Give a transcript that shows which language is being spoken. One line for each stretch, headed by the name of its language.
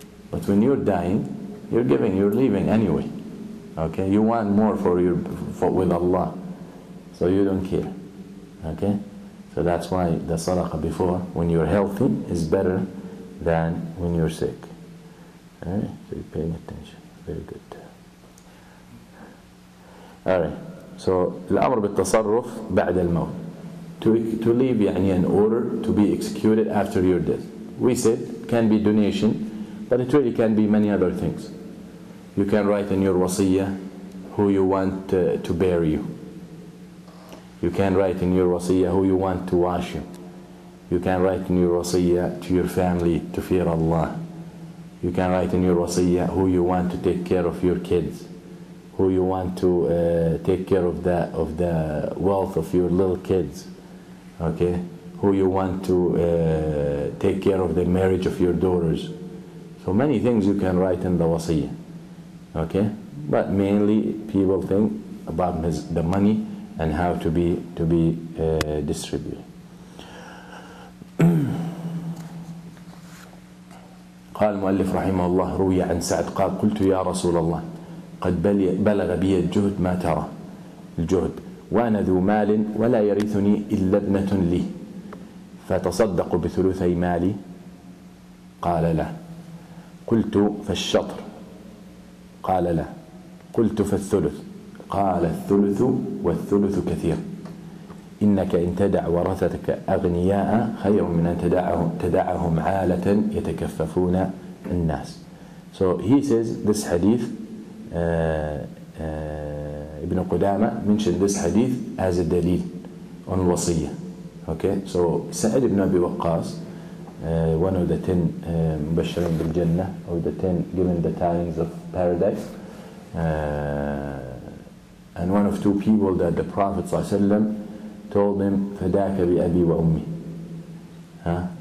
English: But when you're dying, you're giving, you're leaving anyway. Okay, you want more with Allah, so you don't care. Okay, so that's why the sadaqah before, when you're healthy, is better than when you're sick. Alright, so you're paying attention. Very good. Alright, so
Arabic: الأمر بالتصرف بعد الموت.
English: To leave
Arabic: يعني
English: an order to be executed after your death. We said it can be donation, but it really can be many other things. You can write in your wasiyah who you want to bury you. You can write in your wasiyah who you want to wash you. You can write in your wasiyah to your family to fear Allah. You can write in your wasiyah who you want to take care of your kids, who you want to take care of the wealth of your little kids, okay? Who you want to take care of the marriage of your daughters. So many things you can write in the wasiyah, okay? But mainly people think about the money and how to be distributed.
Arabic: قال المؤلف رحمه الله روي عن سعد قال قلت يا رسول الله قد بلغ بي الجهد ما ترى الجهد وأنا ذو مال ولا يرثني إلا ابنة لي فتصدق بثلثي مالي قال لا قلت فالشطر قال لا قلت فالثلث قال الثلث والثلث كثير إنك إن تدع ورثتك أغنياء خير من أن تدعهم عالة يتكففون الناس.
English: So he says this hadith, Ibn Qudama mentioned this hadith as a dalil on wasiyah. Okay, so Sa'id ibn Abi Waqqas, one of the 10 Mubashirin bil Jannah, or the 10 given the tidings of paradise, and one of two people that the Prophet ﷺ told him
Arabic: فداك بأبي وأمي.